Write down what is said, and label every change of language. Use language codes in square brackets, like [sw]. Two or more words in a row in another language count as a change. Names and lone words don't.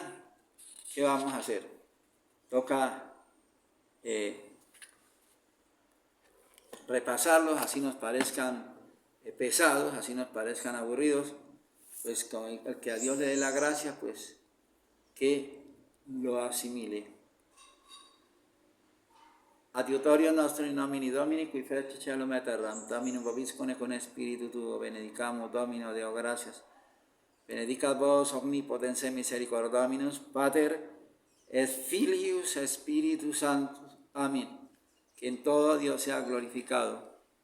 [es] ¿Qué vamos a hacer? Toca repasarlos, así nos parezcan pesados, así nos parezcan aburridos, pues con el que a Dios le dé la gracia, pues que lo asimile. [la] Adiutorio nostro in nomine Domini, qui fecit caelum et terram, Dominum vobiscone con Spiritu tuo, benedicamus Domino Deo gratias, benedicat vos omnipotens et misericordiae Dominus, Pater et Filius et Spiritus Sanctus. [es] Amén. Que en todo Dios sea glorificado.